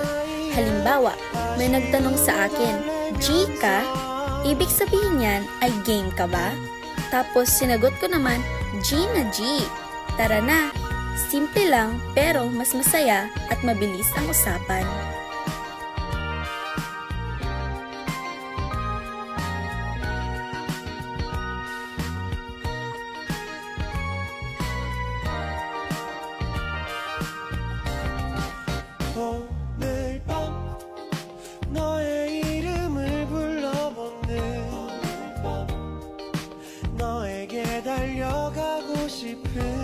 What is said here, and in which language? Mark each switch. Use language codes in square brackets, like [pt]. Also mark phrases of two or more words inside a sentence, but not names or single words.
[tl] Halimbawa, may nagtanong sa akin, "G ka?" Ibig sabihin niyan ay game ka ba? Tapos sinagot ko naman, "G na G." Tara na! Simple lang pero mas masaya at mabilis ang usapan. [ko] 오늘 밤 너의 이름을 불러보는 너에게 달려가고 싶은